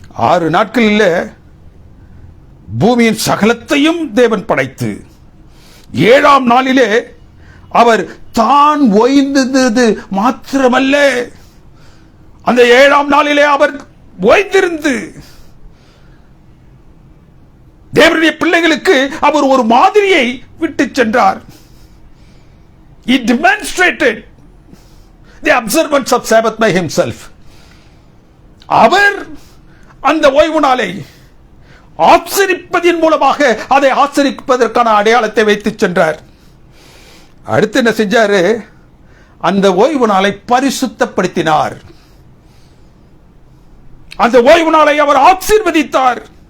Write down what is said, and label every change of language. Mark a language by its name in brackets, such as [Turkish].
[Tamil] ஆறு நாட்களில் பூமியின் சகலத்தையும் தேவன் படைத்து 7ஆம் நாளிலே அவர் தான் ஓய்ந்தது மாத்திரமல்ல, அந்த 7ஆம் நாளிலே அவர் ஓய்ந்திருந்து தேவனுடைய பிள்ளைகளுக்கு அவர் ஒரு மாதிரியை விட்டு சென்றார். [English] He demonstrated the observance of Sabbath by himself. [Tamil] அவர் அந்த ஓய்வு நாளை ஆச்சரிப்பதின் மூலமாக அதை ஆச்சரிப்பதற்கான அடையாளத்தை வைத்து சென்றார். அடுத்து என்ன செஞ்சாரு? அந்த ஓய்வு நாளை பரிசுத்தப்படுத்தினார். அந்த ஓய்வு நாளை அவர் ஆசீர்வதித்தார்.